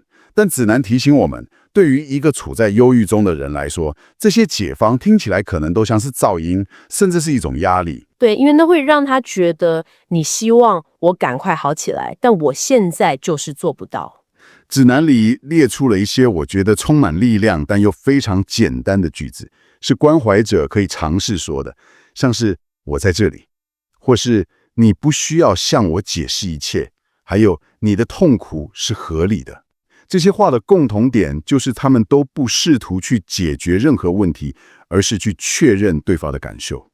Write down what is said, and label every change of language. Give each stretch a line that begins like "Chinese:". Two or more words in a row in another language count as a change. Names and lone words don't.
Chinese: 但指南提醒我們，對於一個處在憂鬱中的人來說，這些解方聽起來可能都像是噪音，甚至是一種壓力。對，因為那會讓他覺得你希望我趕快好起來，但我現在就是做不到。指南裡列出了一些我覺得充滿力量但又非常簡單的句子，是關懷者可以嘗試說的，像是“我在這裡”，或是“你不需要向我解釋一切”，還有“你的痛苦是合理的”。這些話的共同點就是他們都不試圖去解決任何問題，而是去確認對方的感受。